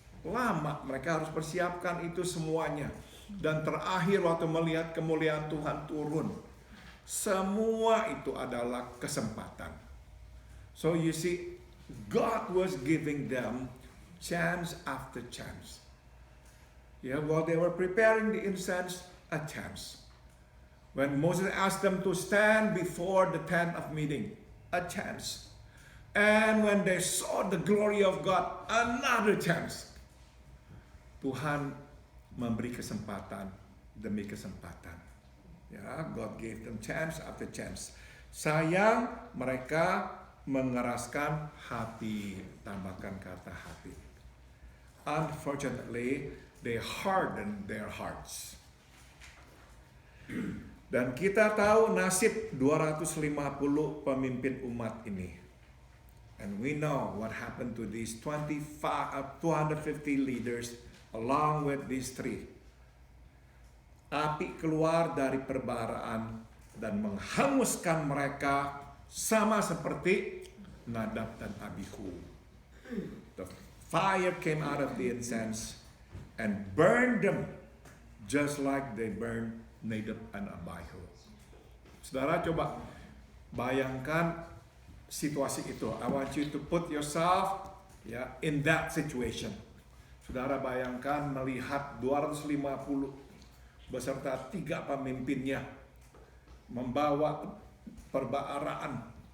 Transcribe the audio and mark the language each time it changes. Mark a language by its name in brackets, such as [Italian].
[Indonesian] lama mereka harus persiapkan itu semuanya. Dan terakhir waktu melihat kemuliaan Tuhan turun, semua itu adalah kesempatan. [English] So you see, God was giving them chance after chance. Yeah, while they were preparing the incense, a chance. When Moses asked them to stand before the tent of meeting, a chance. And when they saw the glory of God, another chance. [Indonesian] Tuhan memberi kesempatan demi kesempatan. Ya, [English] God gave them chance after chance. [Indonesian] Sayang mereka mengeraskan hati, tambahkan kata hati. [English] Unfortunately, they hardened their hearts. [Indonesian] Dan kita tahu nasib 250 pemimpin umat ini. [English] And we know what happened to these 250 leaders along with these three. [Indonesian] Api keluar dari perbaraan dan menghanguskan mereka sama seperti Nadab dan Abihu. [English] The fire came out of the incense and burned them just like they burned Nadab and Abihu. [Indonesian] Saudara coba bayangkan situasi itu. [English] I want you to put yourself in that situation. [Indonesian] Saudara bayangkan melihat 250 beserta 3 pemimpinnya membawa perbaraan.